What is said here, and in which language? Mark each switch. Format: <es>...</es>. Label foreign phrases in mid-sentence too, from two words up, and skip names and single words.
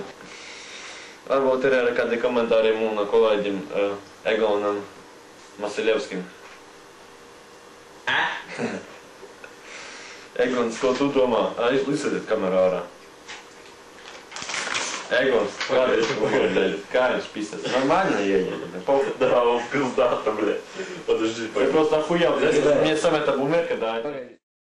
<lv>Varbūt ir arī kādi komentāri mūna kolēģim Egonam Masiļevskim. Egons, ko tu domā? Izsēdiet kamerā ārā. Egons, kā viņš pisas?</lv> <ru>Нормально едет? Да, он пиздато, блядь. Подожди, Я просто охуел. Мне сам это умер, когда...</ru>